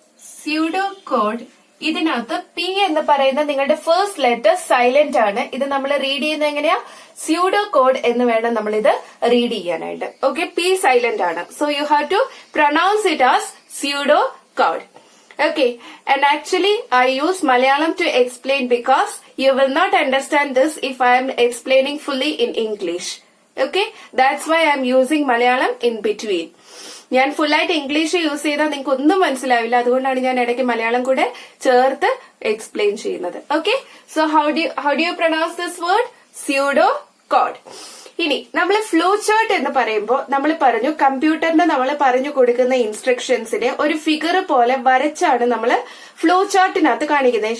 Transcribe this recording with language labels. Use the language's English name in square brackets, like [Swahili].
[Malayalam] Pseudo code, ഇതിനകത്ത് P എന്ന് പറയുന്ന നിങ്ങളുടെ ഫസ്റ്റ് ലെറ്റർ സൈലന്റ് ആണ്. ഇത് നമ്മൾ റീഡ് ചെയ്യുന്നത് എങ്ങനെയാ? സ്യൂഡോ കോഡ് എന്ന് വേണം നമ്മൾ ഇത് റീഡ് ചെയ്യാനായിട്ട്. ഓക്കെ, പി സൈലന്റ് ആണ്. [English] So you have to pronounce it as pseudo code. Okay, and actually I use Malayalam to explain because you will not understand this if I am explaining fully in English. Okay, that's why I am using Malayalam in between. [Malayalam] ഞാൻ ഫുള്ളായിട്ട് English use ചെയ്താൽ നിങ്ങൾക്ക് ഒന്നും മനസ്സിലാവില്ല. അതുകൊണ്ടാണ് ഞാൻ ഇടയ്ക്ക് മലയാളം കൂടെ ചേർത്ത് എക്സ്പ്ലെയിൻ ചെയ്യുന്നത്. [English] Okay, so how do you pronounce this word? [Malayalam] Pseudo code. ഇനി നമ്മൾ ഫ്ലോ ചാർട്ട് എന്ന് പറയുമ്പോൾ നമ്മൾ പറഞ്ഞു കമ്പ്യൂട്ടറിന് നമ്മൾ പറഞ്ഞു കൊടുക്കുന്ന ഇൻസ്ട്രക്ഷൻസിനെ ഒരു ഫിഗർ പോലെ വരച്ചാണ് നമ്മൾ ഫ്ലോ ചാർട്ടിനകത്ത് കാണിക്കുന്നത്.